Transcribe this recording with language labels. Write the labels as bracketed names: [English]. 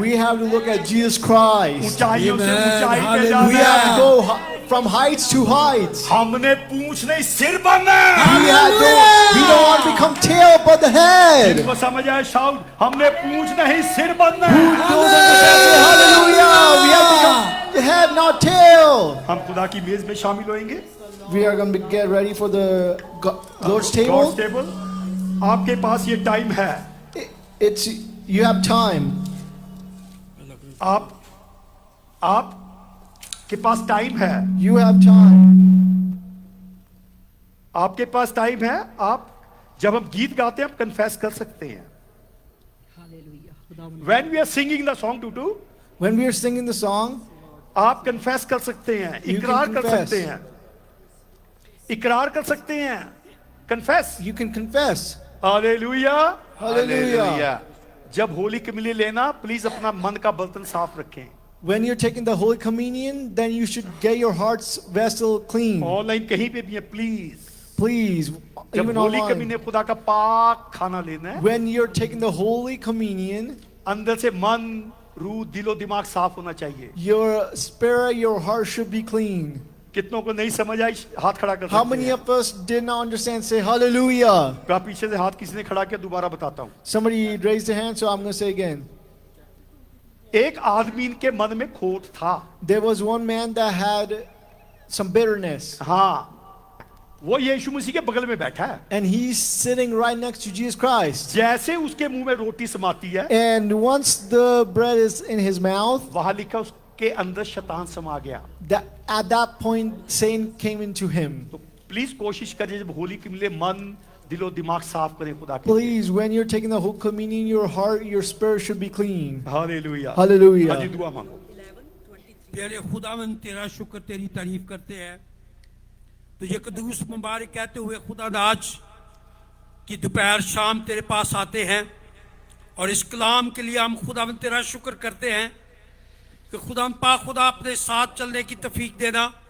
[English] We have to look at Jesus Christ. [Hindi] ऊंचाइयों से ऊंचाई पे [English] We [Hindi] जाना [English] have to [Hindi] है। [English] go from heights to heights. [Hindi] हमने पूंछ नहीं सिर बनना है। [English] We don't want to become tail but the head. [Hindi] जिनको समझ आए शाउट, हमने पूंछ नहीं सिर बनना है। [English] Those understand say hallelujah. We have to become the head, not tail. [Hindi] हम खुदा की मेज में शामिल होंगे। [English] We are going to get ready for the Lord's table. [Hindi] table। आपके पास ये टाइम है। [English] It's you have time. [Hindi] आप के पास टाइम है। [English] You have time. [Hindi] आपके पास टाइम है। आप जब हम गीत गाते हैं आप कन्फेस कर सकते हैं। [English] When we are singing the song टूटू, When we are singing the song, [Hindi] आप कन्फेस कर सकते हैं, [English] You can [Hindi] इकरार कर [English] confess. [Hindi] सकते हैं, इकरार कर सकते हैं। [English] Confess. you can confess. [Hindi] Hallelujah. [English] Hallelujah. [Hindi] जब होली कम्युनियन लेना प्लीज अपना मन का बर्तन साफ रखें। [English] When you're taking the Holy Communion, then you should get your heart's vessel clean. [Hindi] Online कहीं पे भी है प्लीज। [English] Please, [Hindi] जब [English] even [Hindi] होली [English] online. [Hindi] कम्युनियन खुदा का पाक खाना लेना है, [English] When you're taking the Holy Communion, [Hindi] अंदर से मन, रूह, दिलो दिमाग साफ होना चाहिए। [English] your spirit, your heart should be clean. [Hindi] कितनों को नहीं समझ आई हाथ खड़ा कर [English] How [Hindi] सकते [English] many [Hindi] हैं। [English] of us did not understand? Say hallelujah. [Hindi] का पीछे से हाथ किसी ने खड़ा किया, दोबारा बताता हूँ। [English] Somebody raised their hand, so I'm going to say again. [Hindi] एक आदमी के मन में खोट था। [English] There was one man that had some bitterness, [Hindi] हाँ, वो यीशु मसीह के बगल में बैठा है। [English] and he's sitting right next to Jesus Christ. [Hindi] जैसे उसके मुंह में रोटी समाती है, [English] And once the bread is in his mouth, [Hindi] वहां लिखा उसके अंदर शैतान समा गया। [English] at that point Satan came into him. [Hindi] तो प्लीज कोशिश करिए जब होली के मिले मन दिलो दिमाग साफ करें खुदा के लिए। [English] Please, when you're taking the Holy Communion, your heart, your spirit should be clean. [Hindi] Hallelujah. [English] Hallelujah. [Hindi] हाजी दुआ मांगो। प्यारे खुदावन तेरा शुक्र तेरी तारीफ करते हैं। तुझे कदूस मुबारक कहते हुए खुदा आज की दोपहर शाम तेरे पास आते हैं और इस कलाम के लिए हम खुदावन तेरा शुक्र करते हैं कि खुदावन पाक खुदा अपने साथ चलने की तौफीक देना।